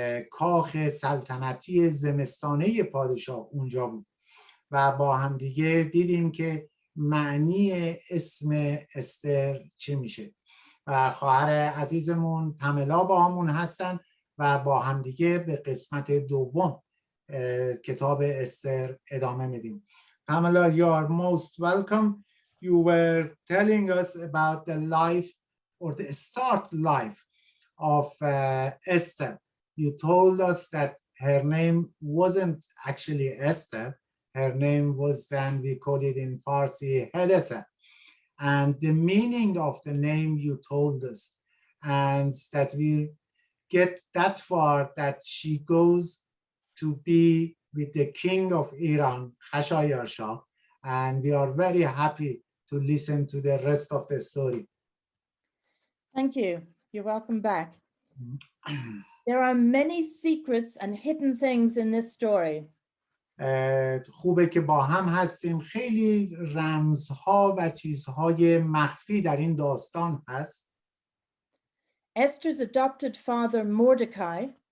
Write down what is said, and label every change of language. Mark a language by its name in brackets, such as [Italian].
[Persian] کاخ سلطنتی زمستانه پادشاه اونجا بود و با همدیگه دیدیم که معنی اسم استر چی میشه و خواهر عزیزمون پملا با همون هستن و با همدیگه به قسمت دوم کتاب استر ادامه میدیم. [English] Pamela, you are most welcome. You were telling us about the life or the start life of Esther. You told us that her name wasn't actually Esther. Her name was, then we call it in Farsi, Hedese. And the meaning of the name you told us, and that we get that far that she goes to be with the king of Iran, Khashayar Shah, and we are very happy to listen to the rest of the story. Thank you. You're welcome back. There are many secrets and hidden things in this story. [Persian] خوبه که با هم هستیم. خیلی رمزها و چیزهای مخفی در این داستان هست. [English] Esther's adopted father Mordecai